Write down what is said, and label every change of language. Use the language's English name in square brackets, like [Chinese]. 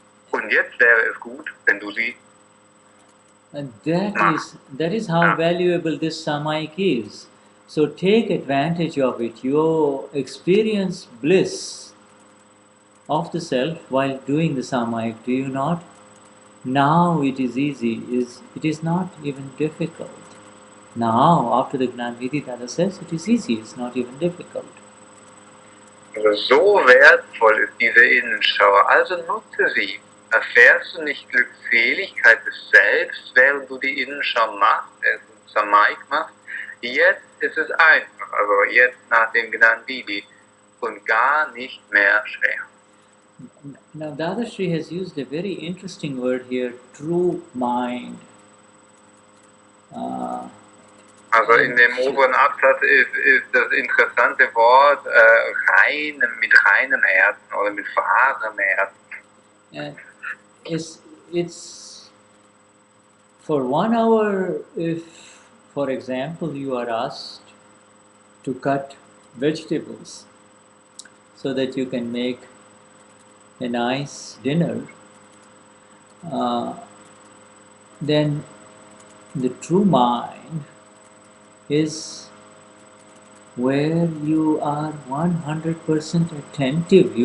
[German] Und jetzt wäre es gut, wenn du sie [English] And that is how valuable this Samayik is. So take advantage of it. You experience bliss of the self while doing the Samayik, do you not? Now it is easy, it is not even difficult. Now, after the Gnani Dada says, it is easy, it's not even difficult. [German] Also so wertvoll ist diese Innenschau, also nutze sie. Erfährst du nicht Glückseligkeit des Selbst, während du die Innenschau machst, Samayik machst? Jetzt ist es einfach, also jetzt nach dem Gnani und gar nicht mehr schwer. [English] Now, Dadashri has used a very interesting word here, true mind. [German] Also in dem oberen Absatz ist das interessante Wort mit reinem Herzen oder mit wahrem Herzen. [English] And it's for 1 hour, if, for example, you are asked to cut vegetables so that you can make a nice dinner, then the true mind is where you are 100% attentive.